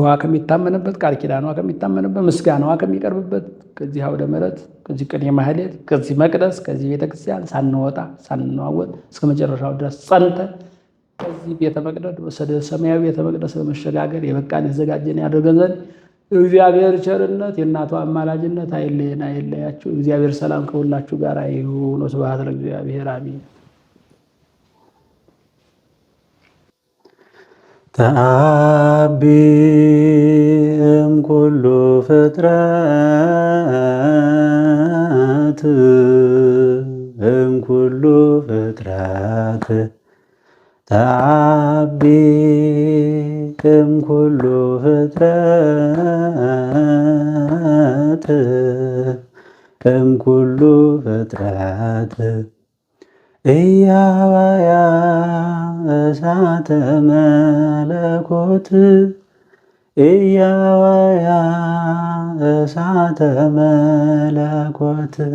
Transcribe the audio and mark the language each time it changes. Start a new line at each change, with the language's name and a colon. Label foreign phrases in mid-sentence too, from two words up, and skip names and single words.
Amharic: ከሚታመንበት፣ ቃል ኪዳኗ ከሚታመንበት፣ ምስጋናዋ ከሚቀርብበት ከዚህ አውደ ምሕረት፣ ከዚህ ቅኔ ማህሌት፣ ከዚህ መቅደስ፣ ከዚህ ቤተክርስቲያን ሳንወጣ ሳንዋወጥ እስከ መጨረሻው ድረስ ጸንተን ከዚህ ቤተ መቅደስ ወደ ሰማያዊ ቤተ መቅደስ በመሸጋገር የበቃን የተዘጋጀን ያደርገን ዘንድ እግዚአብሔር ቸርነት የእናቱ አማላጅነት አይለየን አይለያችሁ። እግዚአብሔር ሰላም ከሁላችሁ ጋር ይሁን።
Geez: ወስብሐት ለእግዚአብሔር
Amharic: አሜን።
Geez: ተአቢ እምኩሉ ፍጥረት እምኩሉ ፍጥረት ተአቢ እምኩሉ ፍጥረት እምኩሉ ፍጥረት ኢያዋያ እሳተ መለኮት ኢያዋያ እሳተ መለኮት